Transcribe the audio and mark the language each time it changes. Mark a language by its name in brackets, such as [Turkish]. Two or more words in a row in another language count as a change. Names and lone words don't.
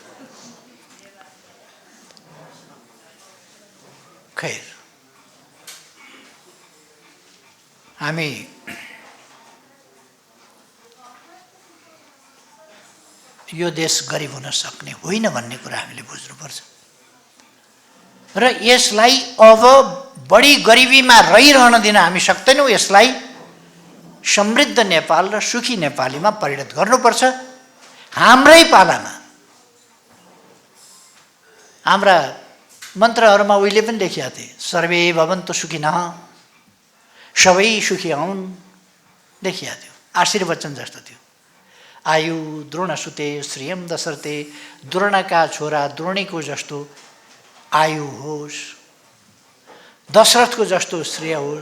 [Nepali] खैर, हामी यो देश गरिब हुन सक्ने होइन भन्ने कुरा हामीले बुझ्नुपर्छ र यसलाई अब बढी गरिबीमा रहिरहन दिन हामी सक्दैनौँ। यसलाई समृद्ध नेपाल र सुखी नेपालीमा परिणत गर्नुपर्छ। हाम्रै पालामा हाम्रा मन्त्रहरूमा उहिले पनि लेखिया थिए, [Sanskrit] सर्वे भवन्तु सुखिनः, [Nepali] सबै सुखी हुन्, लेखिया थियो। आशीर्वचन जस्तो थियो। [Sanskrit] आयु द्रोणसुते श्रियम दशरथे, [Nepali] द्रोणका छोरा द्रोणीको जस्तो आयु होस्, दशरथको जस्तो श्रेय होस्।